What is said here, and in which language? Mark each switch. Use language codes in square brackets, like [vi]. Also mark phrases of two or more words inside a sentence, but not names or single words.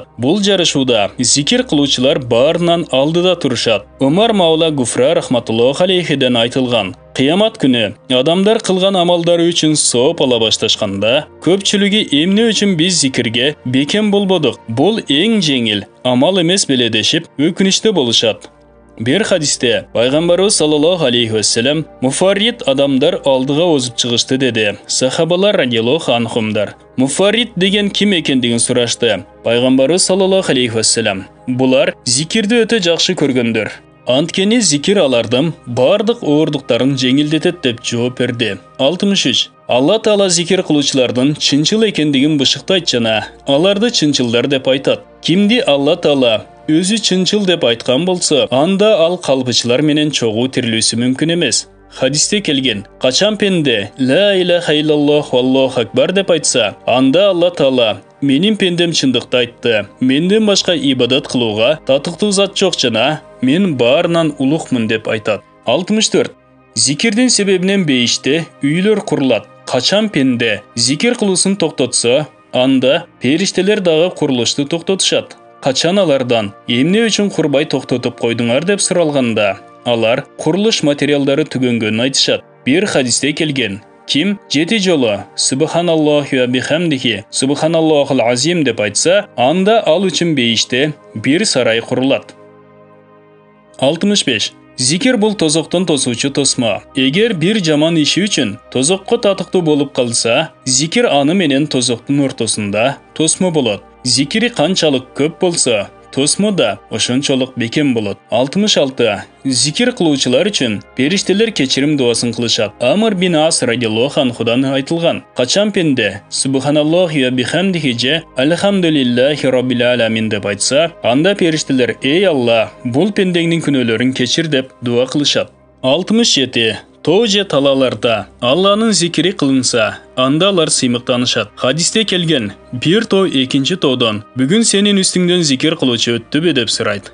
[ky] Бул жарышууда зикир кылуучулар баарынан алдыда турушат. Умар Маула Гуфра [ar] رحمة الله عليه [ky] айтылган: Кыямат күнү адамдар кылган амалдары үчүн сооп ала башташканда, көпчүлүгү эмне үчүн биз зикирге бекем болбодук? Бул эң жеңил амал эмес беле дешип өкүнүчтө болушат. Бир хадисте Пайгамбарыбыз [ar] صلى الله عليه وسلم [ky] муфаррид адамдар алдыга озуп чыгышты деди. Сахабалар [ar] رضي الله عنهم [ky] муфаррид деген ким экендигин сурашты. Пайгамбарыбыз [ar] صلى الله عليه وسلم: [ky] "Булар зикирди өтө жакшы көргөндөр. Анткени зикир алардын бардык оордуктарын жеңилдетет" деп жооп берди. 63. Алла Таала зикир кылуучулардын чынчыл экендигин бышыктайт жана аларды чынчылдар деп айтат. Кимди Алла Таала өзү чынчыл деп айткан болсо, анда ал калпычылар менен чогуу тирилүүсү мүмкүн эмес. Хадисте келген, качан пенде [ar] لا إله إلا الله والله أكبر [ky] деп айтса, анда Алла Таала менин пендем чындыкты айтты. Менден башка ибадат кылууга татыктуу зат жок жана мен баарынан улукмун деп айтат. 64. Зикирдин себебинен бейиште үйлөр курулат. Качан пенде зикир кылуусун токтотсо, анда периштелер дагы курулушту токтотушат. Качан алардан эмне үчүн курбай токтотуп койдуңар деп суралганда, алар курулуш материалдары түгөнгөнүн айтышат. Бир хадисте келген, kim 7 жолу [ar] سبحان الله وبحمده سبحان الله العظيم [ky] деп айтса, анда ал үчүн бейиште bir сарай курулат. 65. Зикир бул тозоктон тосуучу тосмо. Эгер бир жаман иши үчүн тозокко татыктуу болуп калса, зикир аны менен тозоктун ортосунда тосмо болот. Зикири канчалык көп болсо, тосмо да ошончолук бекем болот. 66. Зикир кылуучулар үчүн периштелер кечирим дуасын кылышат. Амр бин Ас [ar] رضي الله عنه [ky] айтылган: качан пенде [ar] سبحان الله وبحمده [ky] же [ar] الحمد لله رب العالمين [ky] деп айтса, анда периштелер: эй Алла, бул пендеңдин күнөөлөрүн кечир деп дуа кылышат. 67. Тоо же талаларда Алланын зикири кылынса, анда алар сыймыктанышат. Хадисте келген: бир тоо экинчи тоодон бүгүн сенин үстүңдөн зикир кылуучу өттүбү деп сурайт.